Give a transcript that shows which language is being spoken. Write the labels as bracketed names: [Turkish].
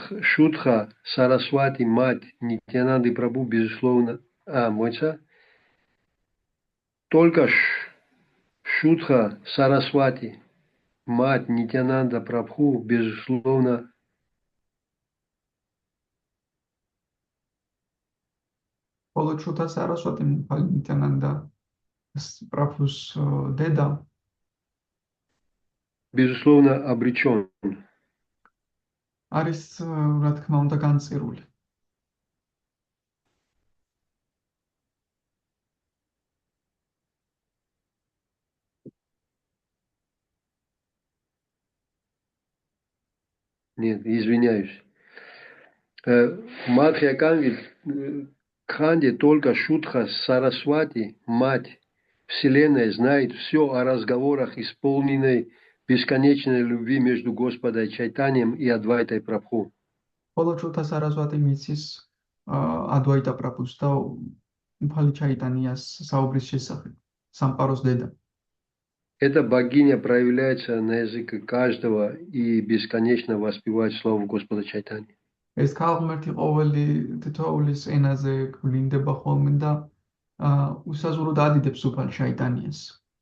[Russian] Шутха Сарасвати, мать Нитянанды Прабху, безусловно... Только Шутха Сарасвати, мать Нитянанда Прабху, безусловно... [Georgian] ხოლო შუთა სარასვატი ნიტიანანდა პრაბჰუს დედა [Russian] безусловно обречен. [Georgian] არის რა თქმა უნდა განწირული. [Russian] Нет, извиняюсь. Мадхья-канде только Шутха Сарасвати, мать Вселенной, знает все о разговорах, исполненной бесконечной любви между Господом Чайтаньем и Адвайтой Прабху. [Georgian] ხოლო შუთა სარასვატი მიცის ადვაიტა პრაბჰუს და უფალი ჩაიტანიას საუბრის შესახებ, სამყაროს დედა. [Russian] Эта богиня проявляется на языке каждого и бесконечно воспевает славу Господа Чайтаньи. [Georgian] ეს ქალღმერთი ყოველი თითოეულის ენაზე გვлинდება ხოლმე და უსაზღვროდ ადიდებს უფალ ჩაიტანიას.